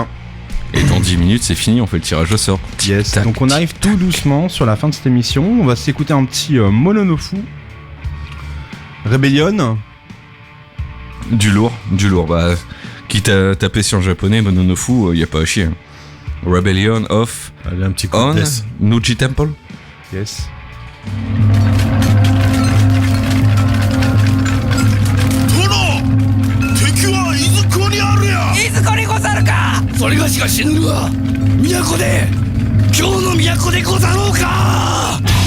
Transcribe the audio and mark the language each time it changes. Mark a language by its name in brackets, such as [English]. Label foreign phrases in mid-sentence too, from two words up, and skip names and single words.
[French] Et dans 10 minutes c'est fini, on fait le tirage au sort. Yes. Tac. Donc on arrive tout doucement sur la fin de cette émission. On va s'écouter un petit Mononofu. Rebellion. Du lourd. Bah, quitte à taper sur le japonais, Mononofu, y a pas à chier. [English] Rebellion of [French] Allez, un petit coup [English] On [French] de [English] death. [French] Nuji Temple. Yes. [Japanese] 敵は伊豆湖にあるやいずこにござるか。それがしが死ぬが都で今日の都でござろうか。